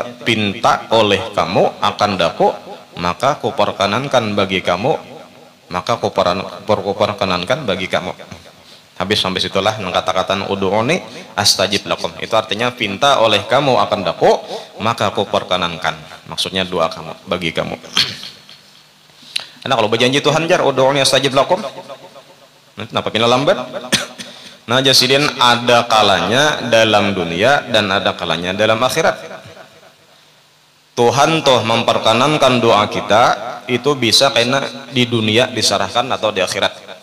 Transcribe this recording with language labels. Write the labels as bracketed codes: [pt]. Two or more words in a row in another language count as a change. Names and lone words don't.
[id] Pinta oleh kamu akan daku, maka kuperkenankan bagi kamu, maka kuperkenankan bagi kamu. Habis sampai situlah kata-kata [ar] ud'uni astajib lakum. [id] Itu artinya pinta oleh kamu akan daku, maka kuperkenankan. Maksudnya doa kamu bagi kamu. [bjn] Nah kalau berjanji Tuhan jar [ar] ud'uni astajib lakum, [bjn] kenapa kena lambat? Nah jasidin ada kalanya dalam dunia dan ada kalanya dalam akhirat. [id] Tuhan toh memperkenankan doa kita itu bisa karena di dunia disarahkan atau di akhirat.